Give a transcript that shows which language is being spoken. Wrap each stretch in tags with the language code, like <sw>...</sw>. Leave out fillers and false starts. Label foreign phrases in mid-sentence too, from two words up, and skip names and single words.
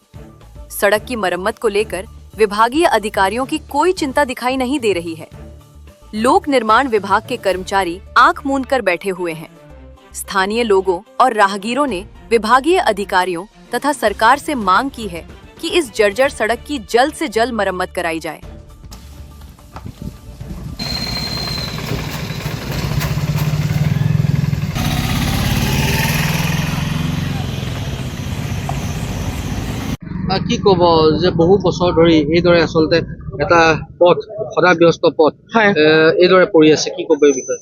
<hi>सड़क की मरम्मत को लेकर विभागीय अधिकारियों की कोई चिंता दिखाई नहीं दे रही है। लोक निर्माण विभाग के कर्मचारी आंख मूंद कर बैठे हुए हैं। स्थानीय लोगों और राहगीरों ने विभागीय अधिकारियों तथा सरकार से मांग की है कि इस जर्जर सड़क की जल्द से जल्द मरम्मत कराई जाए।</hi> <as>কি কব যে বহু বছৰ ধৰি এইদৰে আসলতে এটা পথ সদা ব্যস্ত পথ এইদৰে পৰি আছে, কি কব এই বিষয়ে?</as>